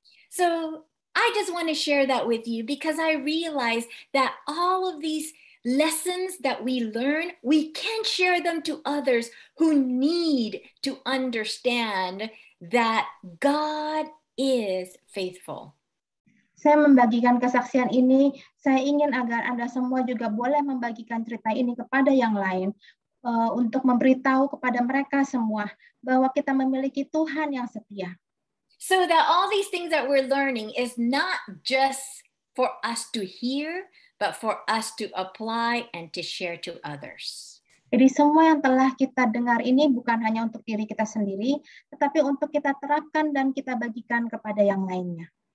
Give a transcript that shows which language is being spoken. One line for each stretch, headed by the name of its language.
English: So I just want to share that with you because I realize that all of these lessons that we learn, we can share them to others who need to understand that God is faithful.
Indonesian: Saya membagikan kesaksian ini, saya ingin agar Anda semua juga boleh membagikan cerita ini kepada yang lain untuk memberitahu kepada mereka semua bahwa kita memiliki Tuhan yang setia.
English: So that all these things that we're learning is not just for us to hear, but for us to apply and to share to others.
Indonesian: Jadi semua yang telah kita dengar ini bukan hanya untuk diri kita sendiri, tetapi untuk kita terapkan dan kita bagikan kepada yang lainnya.